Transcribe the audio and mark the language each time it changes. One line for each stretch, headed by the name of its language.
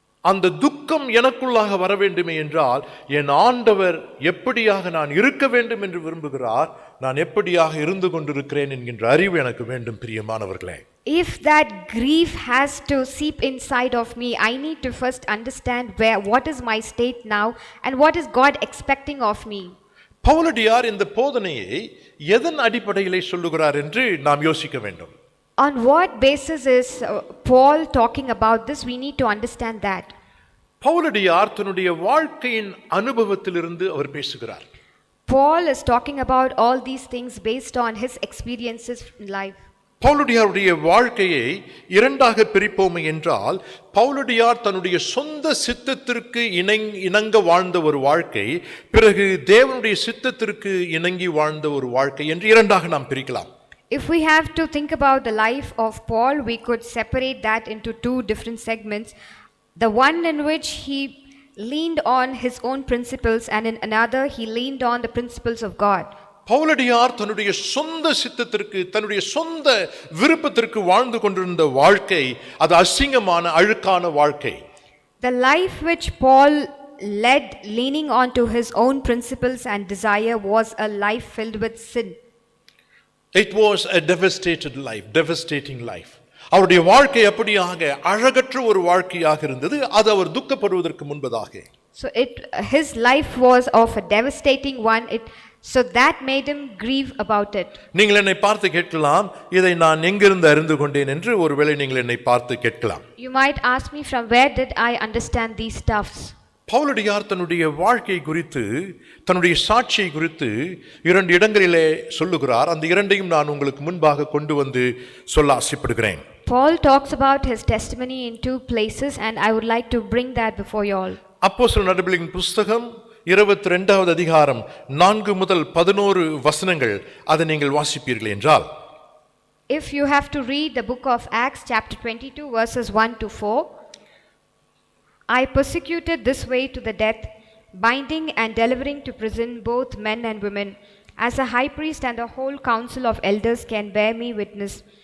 Tamil: அந்த துக்கம் எனக்குள்ளாக வர வேண்டுமே என்றால், என் ஆண்டவர் எப்படியாக நான் இருக்க வேண்டும் என்று விரும்புகிறார், நான் எப்படியாக இருந்து கொண்டிருக்கிறேன் என்கின்ற அறிவு எனக்கு வேண்டும் பிரியமானவர்களே.
English: If that grief has to seep inside of me, I need to first understand what is my state now and what is God expecting of me.
Tamil: பவுலடியார் இந்த போதனையை எதன் அடிப்படையிலே சொல்லுகிறார் என்று நாம் யோசிக்க வேண்டும்.
English: On what basis is Paul talking about this? We need to understand that.
Tamil: பவுலடியார் தன்னுடைய வாழ்க்கையின் அனுபவத்திலிருந்து அவர் பேசுகிறார்.
English: Paul is talking about all these things based on his experiences in life.
Tamil: பவுலடியாருடைய வாழ்க்கையை இரண்டாக பிரிப்போம் என்றால், பவுலடியார் தன்னுடைய சொந்த சித்தத்திற்கு இணங்க வாழ்ந்த ஒரு வாழ்க்கை, பிறகு தேவனுடைய சித்தத்திற்கு இணங்கி வாழ்ந்த ஒரு வாழ்க்கை என்று இரண்டாக நாம் பிரிக்கலாம்.
English: If we have to think about the life of Paul, we could separate that into 2 different segments. The one in which he leaned on his own principles, and in another he leaned on the principles of God.
Tamil: பவுலடியார் தன்னுடைய சொந்த சித்தத்திற்கு, தன்னுடைய சொந்த விருப்பத்திற்கு வாழ்ந்து கொண்டிருந்த வாழ்க்கை அது அசிங்கமான அழுக்கான வாழ்க்கை.
English: The life which Paul led leaning on to his own principles and desire was a life filled with sin. It was a devastating life.
Tamil: அவருடைய வாழ்க்கை அப்படியாக அழகற்ற ஒரு வாழ்க்கையாக இருந்தது. அது அவர் துக்கப்படுவதற்கு முன்பதாக.
English: So his life was of a devastating one. It So that made him grieve about it.
Tamil: நீங்கள் என்னை பார்த்து கேட்கலாம், இதை நான் எங்கிருந்து அறிந்து கொண்டேன் என்று ஒருவேளை நீங்கள் என்னை பார்த்து கேட்கலாம்.
English: You might ask me, from where did I understand these stuffs?
Tamil: பவுலடியார் தன்னுடைய வாழ்க்கை குறித்து, தன்னுடைய சாட்சியை குறித்து 2 இடங்களிலே சொல்லுகிறார். அந்த இரண்டையும் நான் உங்களுக்கு முன்பாக கொண்டு வந்து சொல்ல ஆசைப்படுகிறேன்.
English: Paul talks about his testimony in 2 places, and I would like to bring that before you all.
Tamil: அப்போஸ்தலர் நடபடிகளின் புஸ்தகம் 22வது அதிகாரம் 4 முதல் 11 வசனங்கள், அதை நீங்கள் வாசிப்பீர்கள் என்றால்,
English: If you have to read the book of Acts chapter 22 verses 1 to 4, I persecuted this way to the death, binding and delivering to prison both men and women, as a high priest and the whole council of elders can bear me witness.